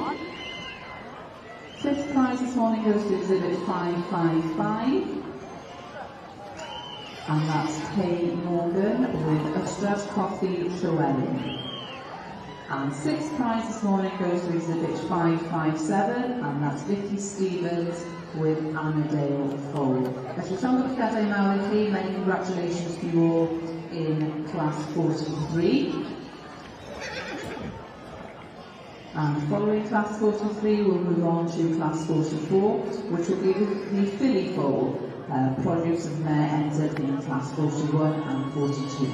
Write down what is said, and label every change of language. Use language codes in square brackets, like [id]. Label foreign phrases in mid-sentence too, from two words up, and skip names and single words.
[en] Fifth prize this morning goes to exhibit 555, and that's Kay Morgan with Ystrad Coffee Llywelyn. And sixth prize this morning goes to exhibit 557, and that's Vicky Stevens with Annadale Bowl. [cy] Felly llongyfarchiadau mawr i chi, [en] many congratulations to you all in class 43. And following class 43, we'll move on to class 44, which will be the Philly Bowl. Produce of Mare entered in class 41 and 42.